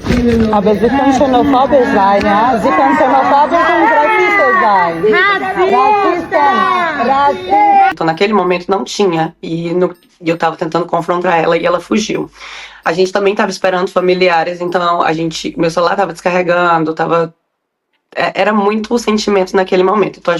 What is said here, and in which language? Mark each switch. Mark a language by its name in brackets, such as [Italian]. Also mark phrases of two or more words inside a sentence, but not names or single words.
[German] Aber Sie können xenophobisch sein, ja? Sie können xenophobisch und [Portuguese] racistas [German] sein. Racista! [Portuguese] Então, naquele momento não tinha, e eu tava tentando confrontar ela e ela fugiu. A gente também tava esperando familiares, então meu celular tava descarregando, era muito o sentimento naquele momento. Então